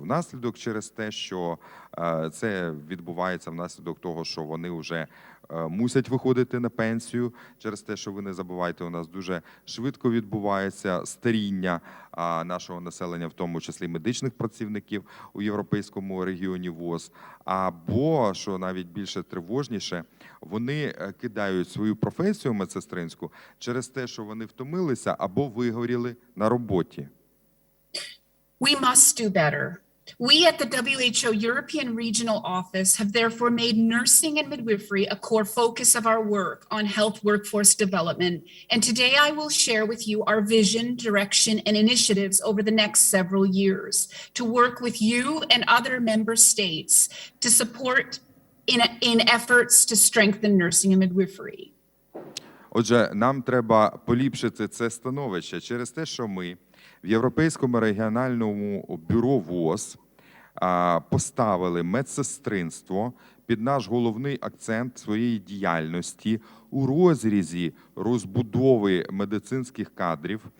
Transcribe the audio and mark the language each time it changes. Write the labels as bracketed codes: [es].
[uk] Внаслідок через те, що це відбувається внаслідок того, що вони вже мусять виходити на пенсію, через те, що ви не забувайте, у нас дуже швидко відбувається старіння нашого населення, в тому числі медичних працівників у європейському регіоні ВОС, або, що навіть більше тривожніше, вони кидають свою професію медсестринську через те, що вони втомилися або вигоріли на роботі. [en] We must do better. We at the WHO European Regional Office have therefore made nursing and midwifery a core focus of our work on health workforce development. And today I will share with you our vision, direction, and initiatives over the next several years to work with you and other member states to support in efforts to strengthen nursing and midwifery. [uk] Отже, нам треба поліпшити це становище через те, що ми в Європейському регіональному бюро ВОС поставили медсестринство під наш головний акцент своєї діяльності у розрізі розбудови медицинських кадрів.